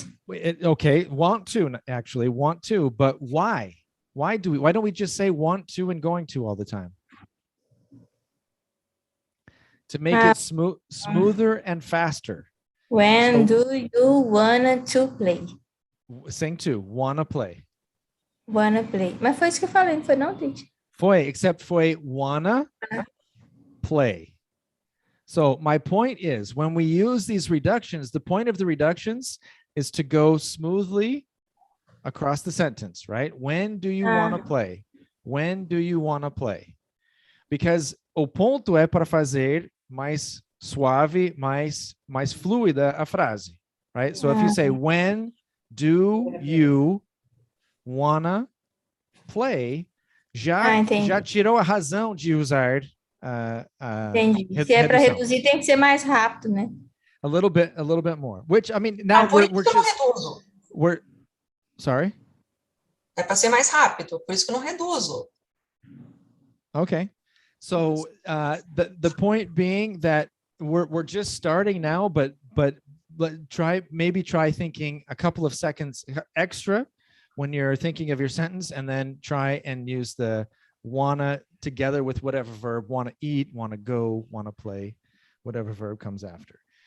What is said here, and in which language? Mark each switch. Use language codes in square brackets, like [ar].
[en] Okay, want to, actually want to, but why? Why don't we just say want to and going to all the time? To make it smoother and faster. When do you wanna to play? Sing to, wanna play. Wanna play. [pt] Mas foi isso que eu falei, não foi não, Tite? [en] Foi, except foi wanna play. So my point is, when we use these reductions, the point of the reductions is to go smoothly across the sentence, right? When do you want to play? When do you want to play? [pt] Because o ponto é para fazer mais suave, mais fluida a frase, right? [en] So if you say, when do you wanna play, [pt] já tirou a razão de usar entendi. Se é para reduzir, tem que ser mais rápido, né? [en] A little bit more. Which, I mean, now we're sorry? [pt] É para ser mais rápido, por isso que eu não reduzo. [en] Okay. So the point being that we're just starting now, but try thinking a couple of seconds extra when you're thinking of your sentence, and then try and use the wanna together with whatever verb, wanna eat, wanna go, wanna play, whatever verb comes after.